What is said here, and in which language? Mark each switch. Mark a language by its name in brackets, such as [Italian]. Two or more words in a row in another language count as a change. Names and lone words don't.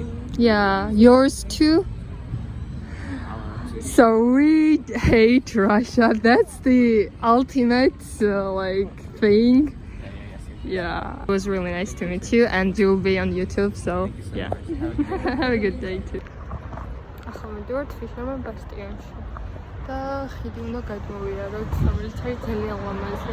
[English] Yeah, yours too? So we hate Russia. That's the ultimate like thing. Yeah. It was really nice to meet you and you'll be on YouTube, so Thank you so yeah. much. Have a good day too. [Georgian] ახლა მივდივართ ფიშერმენ ბასტიონში და ხიდი უნდა გადმოვიაროთ, რომელიც არის ძალიან ლამაზი.